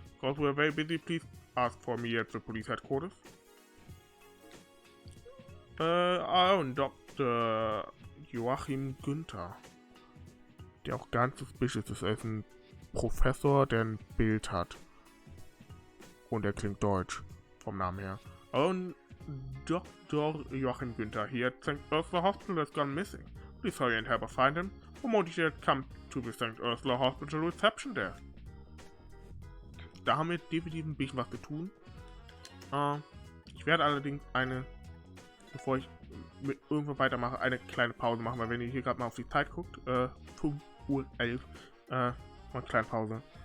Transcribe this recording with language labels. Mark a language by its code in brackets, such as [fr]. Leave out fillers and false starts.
[en] Because we are very busy, please ask for me at the police headquarters. Our own Dr. [de] Joachim Günther, der auch ganz suspicious ist. Er ist ein Professor, der ein Bild hat. Und er klingt deutsch, vom Namen her. [en] Our own Dr. Joachim Günther here at St. Ursula Hospital has gone missing. Please hurry and help us find him. For more details, come to the St. Ursula Hospital Reception Desk. [de] Da haben wir definitiv ein bisschen was zu tun. Ich werde allerdings bevor ich mit irgendwo weitermache, eine kleine Pause machen, weil wenn ihr hier gerade mal auf die Zeit guckt, 5:11 Uhr, mal eine kleine Pause.